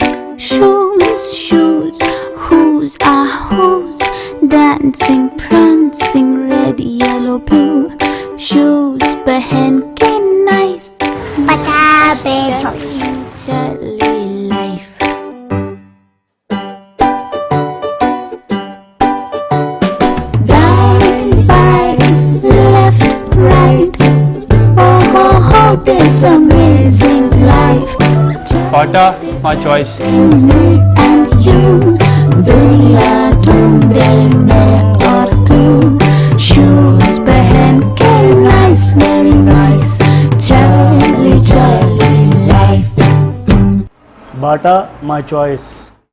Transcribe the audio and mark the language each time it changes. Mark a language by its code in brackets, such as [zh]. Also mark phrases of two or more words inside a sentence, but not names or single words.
[en] Shoes, who's are who's, dancing, prancing, red, yellow, blue. [hi] Shoes पहन के nice, बता दे चली life. [en] Dying by left, right, oh, this amazing life. Bata, my choice. Me and you, [hi] दुनिया ढूंढे मैं और तू. Shoes पहन के nice, [en] very nice, [hi] चली life. [en] Bata, my choice.